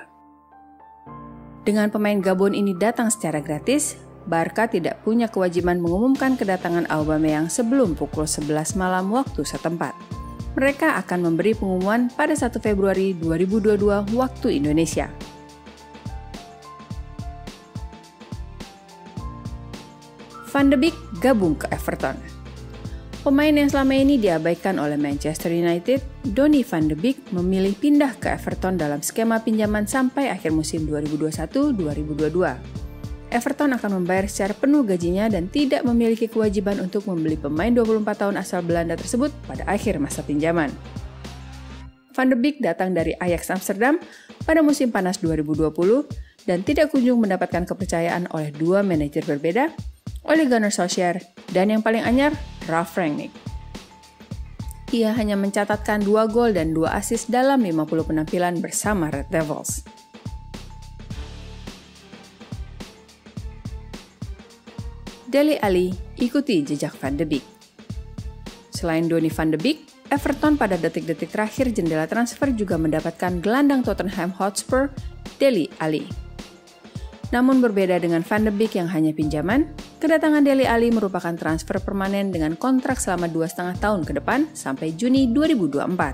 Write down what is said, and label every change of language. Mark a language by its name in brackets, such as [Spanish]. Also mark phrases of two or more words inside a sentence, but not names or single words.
[Indonesian] Dengan pemain Gabon ini datang secara gratis, Barca tidak punya kewajiban mengumumkan kedatangan Aubameyang sebelum pukul 11 malam waktu setempat. Mereka akan memberi pengumuman pada 1 Februari 2022 waktu Indonesia. Van de Beek gabung ke Everton. Pemain yang selama ini diabaikan oleh Manchester United, Donny van de Beek memilih pindah ke Everton dalam skema pinjaman sampai akhir musim 2021-2022. Everton akan membayar secara penuh gajinya dan tidak memiliki kewajiban untuk membeli pemain 24 tahun asal Belanda tersebut pada akhir masa pinjaman. Van de Beek datang dari Ajax Amsterdam pada musim panas 2020 dan tidak kunjung mendapatkan kepercayaan oleh dua manajer berbeda, Ole Gunnar Solskjaer dan yang paling anyar, Ralf Rangnick. Ia hanya mencatatkan 2 gol dan 2 assist dalam 50 penampilan bersama Red Devils. Dele Alli ikuti jejak Van de Beek. Selain Donny van de Beek, Everton pada detik-detik terakhir jendela transfer juga mendapatkan gelandang Tottenham Hotspur, Dele Alli. Namun berbeda dengan Van de Beek yang hanya pinjaman, kedatangan Dele Alli merupakan transfer permanen dengan kontrak selama 2,5 tahun ke depan sampai Juni 2024.